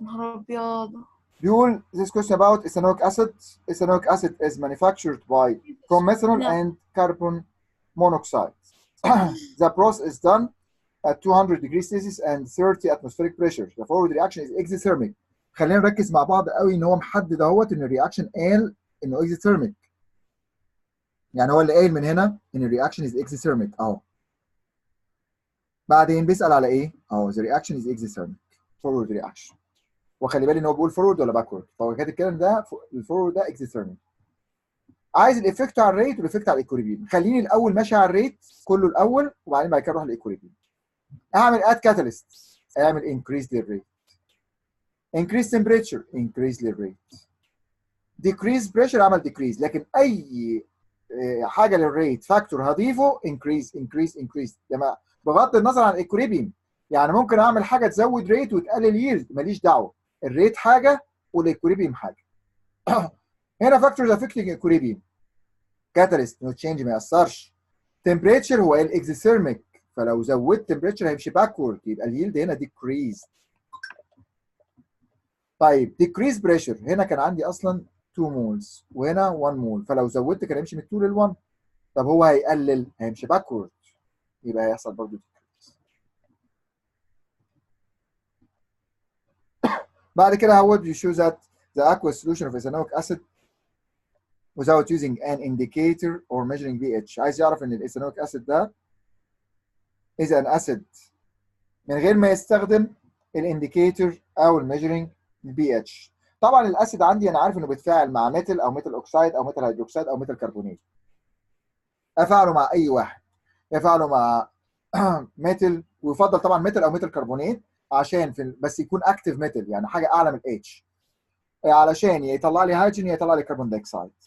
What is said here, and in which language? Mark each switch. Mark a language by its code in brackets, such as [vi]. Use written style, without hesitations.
[ar] نهار ابيض. [en] بيقول this question about ethanoic acid. Ethanoic acid is manufactured by from methanol and carbon monoxide. The process is done at 200 degrees Celsius and 30 atmospheric pressure. The forward reaction is exothermic. [ar] خلينا نركز مع بعض قوي ان هو محدد اهوت ان الرياكشن قال انه exothermic. يعني هو اللي قايل من هنا ان الرياكشن is exothermic اهو. بعدين بيسأل على ايه؟ اهو [en] the reaction is exothermic forward reaction. [ar] وخلي بالي ان هو بيقول فورورد ولا باكورد. فهو كاتب الكلام ده الفورورد ده exothermic. عايز الايفكت على الريت والايفكت على الايكوليبريم. خليني الاول ماشي على الريت كله الاول وبعدين بعد كده اروح للايكوليبريم. اعمل اد كاتاليست اعمل انكريز للريت. [en] increase temperature increase للريت. decrease pressure عمل decrease. [ar] لكن اي حاجه للريت فاكتور هضيفه increase لما بغض النظر عن الايكوليبريم. يعني ممكن اعمل حاجه تزود ريت وتقلل ييلد ماليش دعوه. الريت حاجه والايكوليبريم حاجه. هنا فاكتورز افكتنج ايكوليبريم. كاتاليست نو تشينج ما ياثرش. temperature هو الاكزيثيرميك فلو زودت temperature هيمشي باكورد يبقى اليلد هنا decrease. طيب decrease pressure هنا كان عندي اصلا 2 مولز وهنا 1 مول فلو زودت كان هيمشي من 2 لل 1. طب هو هيقلل هيمشي باكورد يبقى هيحصل برضه decrease. بعد كده [en] how would you show that the aqueous solution of ethanoic acid without using an indicator or measuring pH. [ar] عايز يعرف ان الايثانويك اسيد ده is an acid من غير ما يستخدم الانديكيتور او الميجرنج pH. طبعا الاسيد عندي انا عارف انه بيتفاعل مع ميتال او ميتال اوكسايد او ميتال هيدروكسيد او ميتال كربونات. افعله مع اي واحد. افعله مع ميتال ويفضل طبعا ميتال او ميتال كربونات عشان بس يكون اكتيف ميتال يعني حاجه اعلى من الاتش علشان يطلع لي هيدروجين يطلع لي كربون دايوكسيد.